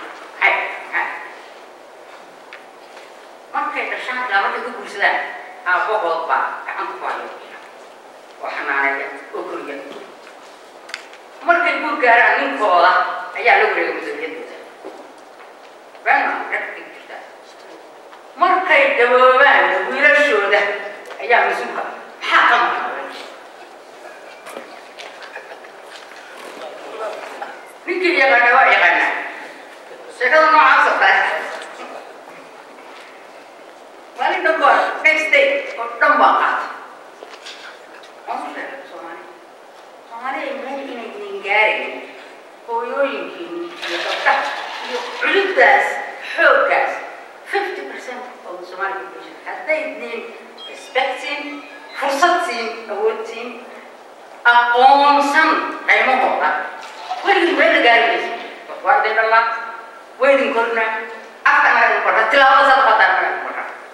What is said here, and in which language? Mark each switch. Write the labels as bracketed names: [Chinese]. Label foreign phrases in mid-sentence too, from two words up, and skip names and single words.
[Somali] markay dhashaan ilaa markay ku guursadaan aabbahood baa gacanta ku haya oo xanaaneeya oo koriya markay guur gaaraan ninkooda ayaa la wareegay mas-uuliyadooda beenma ragkay jirtaa markay gaboobaan wiilashooda ayaa mas-uulka maxaa ka maqan ninkii yaqaana waa yaqaanaa sheekada noocaas oo kale maalin dhan baa [English] next day [Somali] oo dhan baa qaatay Soomaaliya meel inay idin gaareen hooyooyinkiin iyo gabdhaha iyo culubdaas xooggaas [English] 50% of the Somali population [Somali] hadday idin respecting fursad siin awood siin aqoonsan qaymahooda weligin meel la gaari mayso waa idin dhalaa waa idin kornaa afka naga idin kornaa tilaabada saad qaataan naga idin kornaa